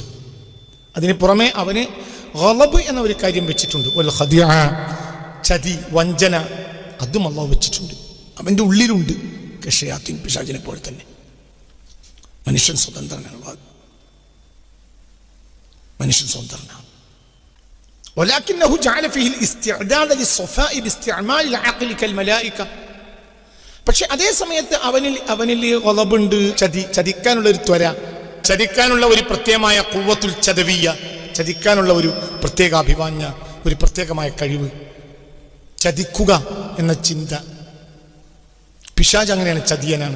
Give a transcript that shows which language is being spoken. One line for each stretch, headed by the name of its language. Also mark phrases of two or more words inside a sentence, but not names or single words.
Malayalam: അതിന് പുറമെ അവന് ഗളബ് എന്ന ഒരു കാര്യം വെച്ചിട്ടുണ്ട്.
Arabic: والخديعة,
Malayalam: ചതി, വഞ്ചന, അതും അല്ലാഹു വെച്ചിട്ടുണ്ട്. അവൻ്റെ ഉള്ളിലുണ്ട്. കശയാത്തിൻ, പിശാചിനെ പോലെ തന്നെ മനുഷ്യൻ സ്വതന്ത്രനാണ്. മനുഷ്യൻ സ്വതന്ത്രനാണ്.
Arabic: ولكنه جعل فيه الاستعداد للصفاء باستعمال العقل كالملائكة.
Malayalam: പക്ഷെ അതേ സമയത്ത് അവനിൽ ഗളബുണ്ട്, ചതിക്കാനുള്ള ഒരു ത്വര, ചതിക്കാനുള്ള ഒരു പ്രത്യേകമായ
Arabic: القوة الخداعية,
Malayalam: ചതിക്കാനുള്ള ഒരു പ്രത്യേക അഭിവാഞ്യ, ഒരു പ്രത്യേകമായ കഴിവ്, ചതിക്കുക എന്ന ചിന്ത. പിശാച് അങ്ങനെയാണ്, ചതിയനാണ്.